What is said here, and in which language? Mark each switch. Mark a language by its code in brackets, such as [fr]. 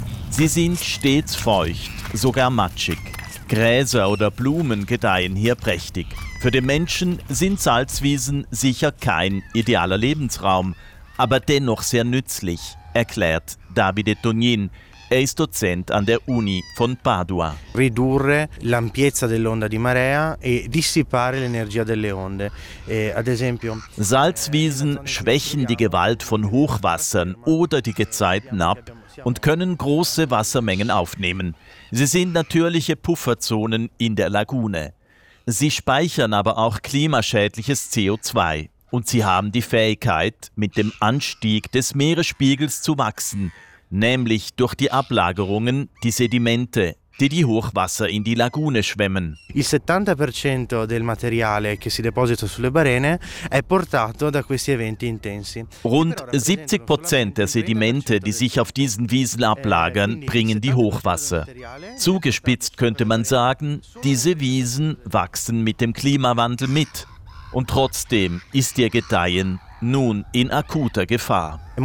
[de] Sie sind stets feucht, sogar matschig. Gräser oder Blumen gedeihen hier prächtig. Für den Menschen sind Salzwiesen sicher kein idealer Lebensraum, aber dennoch sehr nützlich, erklärt Davide Tognin. Er ist Dozent an der Uni von Padua. [it] Ridurre l'ampiezza dell'onda di marea e dissipare l'energia delle onde. Ad esempio, [de] Salzwiesen schwächen die Gewalt von Hochwassern oder die Gezeiten ab und können große Wassermengen aufnehmen. Sie sind natürliche Pufferzonen in der Lagune. Sie speichern aber auch klimaschädliches CO2 und sie haben die Fähigkeit, mit dem Anstieg des Meeresspiegels zu wachsen. Nämlich durch die Ablagerungen, die Sedimente, die die Hochwasser in die Lagune schwemmen. [it] Il 70% del materiale che si deposita sulle barene è portato da questi eventi intensi. [de] Rund 70% der Sedimente, die sich auf diesen Wiesen ablagern, bringen die Hochwasser. Zugespitzt könnte man sagen, diese Wiesen wachsen mit dem Klimawandel mit. Und trotzdem ist ihr Gedeihen nun in akuter Gefahr.